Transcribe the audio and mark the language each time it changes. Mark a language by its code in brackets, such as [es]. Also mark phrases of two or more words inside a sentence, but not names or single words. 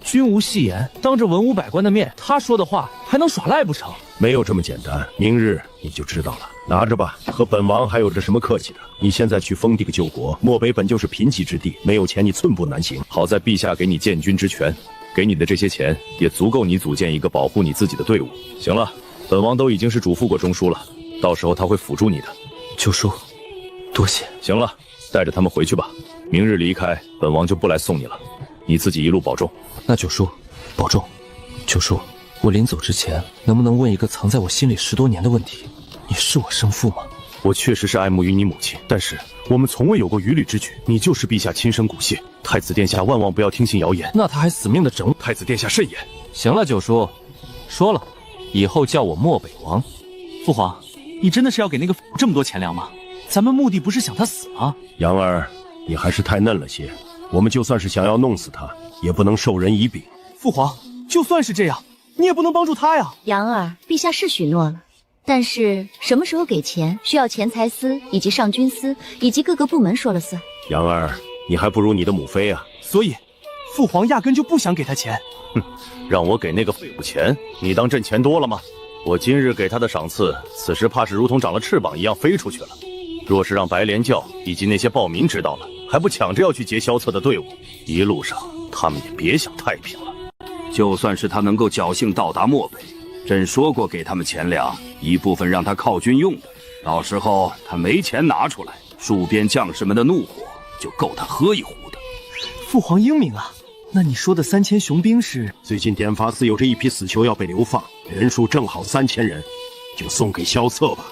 [zh] 君无戏言，当着文武百官的面，他说的话还能耍赖不成？没有这么简单，明日你就知道了。拿着吧，和本王还有着什么客气的？你现在去封地个救国，漠北本就是贫瘠之地，没有钱你寸步难行。好在陛下给你建军之权，給你的這些錢也足夠你組建一個保護你自己的隊伍。行了，本王都已經是囑咐過中書了，到時候他會輔助你的。九叔，多謝。行了，帶着他們回去吧。明日離開，本王就不來送你了。你自己一路保重。那九叔，保重。九叔，我臨走之前，能不能問一個藏在我心裡10多年的問題？你是我生父嗎？我確實是愛慕於你母親，但是我們從未有過於侶之舉。你就是陛下親生骨血，太子殿下萬萬不要聽信謠言。那他還死命的整我，太子殿下慎言。行了，九叔，說了，以後叫我漠北王。父皇，你真的是要給那個這麼多錢糧嗎？咱們目的不是想他死嗎？楊兒，你還是太嫩了些。我們就算是想要弄死他，也不能授人以柄。父皇，就算是這樣，你也不能幫助他呀。楊兒，陛下是許諾了。但是什麼時候給錢，需要錢財司以及上軍司以及各個部門說了算。楊兒，你還不如你的母妃啊！所以，父皇壓根就不想給他錢。哼，讓我給那個廢物錢，你當掙錢多了嗎？我今日給他的賞賜，此時怕是如同長了翅膀一樣飛出去了。若是讓白蓮教以及那些暴民知道了，還不搶着要去劫蕭策的隊伍，一路上他們也別想太平了。就算是他能夠僥倖到達漠北，朕說過給他們錢糧，一部分讓他犒軍用的，到時候他沒錢拿出來，戍邊將士們的怒火就夠他喝一壺的。父皇英明啊！那你說的3000雄兵是？最近典法司有着一批死囚要被流放，人數正好3000人，就送給蕭策吧。